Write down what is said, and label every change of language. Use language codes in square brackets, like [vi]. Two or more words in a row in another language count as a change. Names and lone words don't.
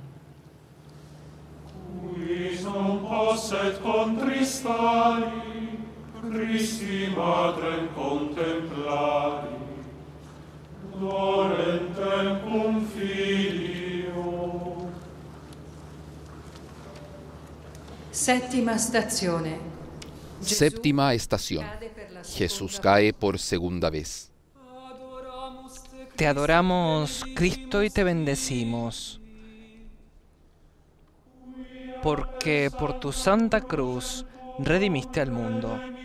[la] Quis non posset contristari, Christi Matrem contemplari, dolentem cum Filio. [it] Séptima stazione. [es] Séptima estación. Jesús cae por segunda vez. Te adoramos, Cristo, y te bendecimos, porque por tu santa cruz redimiste al mundo.